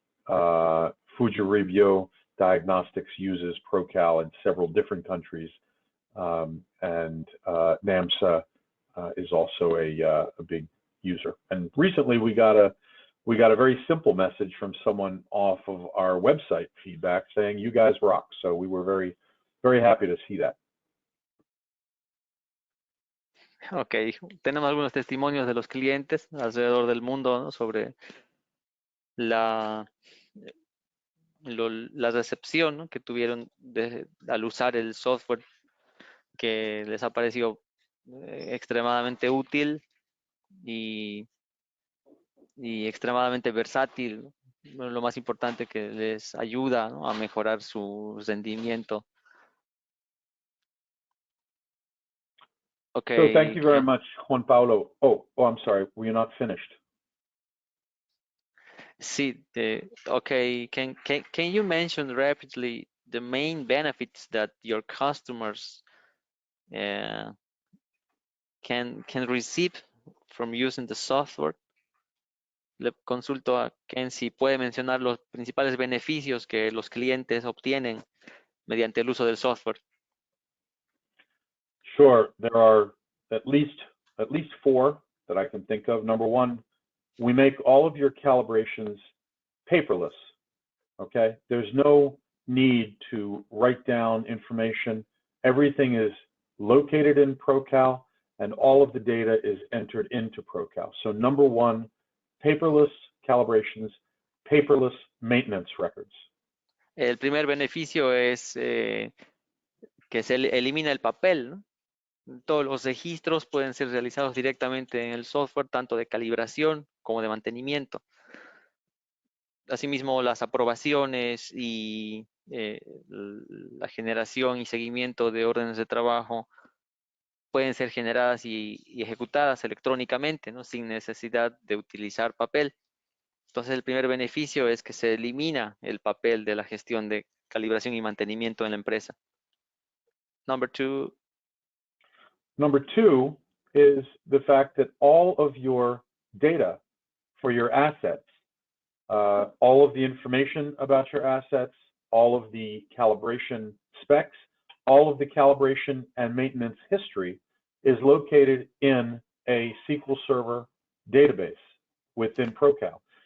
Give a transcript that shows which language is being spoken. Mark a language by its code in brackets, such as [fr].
[en] Fujirebio Diagnostics uses ProCal in several different countries, and NAMSA is also a big user. And recently we got we got a very simple message from someone off of our website feedback saying, you guys rock. So we were very, very happy to see that. [es] Ok, tenemos algunos testimonios de los clientes alrededor del mundo, ¿no? Sobre la recepción, ¿no? Que tuvieron al usar el software, que les ha parecido extremadamente útil y extremadamente versátil, ¿no? Bueno, lo más importante, que les ayuda, ¿no? A mejorar su rendimiento. Ok, [en] So thank you very Ken. much, Juan Paulo. Oh, I'm sorry. Were you not finished? [es] Sí, okay. [en] Can you mention rapidly the main benefits that your customers uh, can receive from using the software? [es] Le consulto a Ken si puede mencionar los principales beneficios que los clientes obtienen mediante el uso del software. [en] Sure. There are at least four that I can think of. Number one, we make all of your calibrations paperless. Okay. There's no need to write down information. Everything is located in ProCal and all of the data is entered into ProCal. So number one, paperless calibrations, paperless maintenance records. [es] El primer beneficio es que se elimina el papel, ¿no? Todos los registros pueden ser realizados directamente en el software, tanto de calibración como de mantenimiento. Asimismo, las aprobaciones y la generación y seguimiento de órdenes de trabajo pueden ser generadas y ejecutadas electrónicamente, ¿no? Sin necesidad de utilizar papel. Entonces, el primer beneficio es que se elimina el papel de la gestión de calibración y mantenimiento en la empresa. [en] Number two. Number two is the fact that all of your data for your assets, all of the information about your assets, all of the calibration specs, all of the calibration and maintenance history is located in a SQL Server database within ProCal.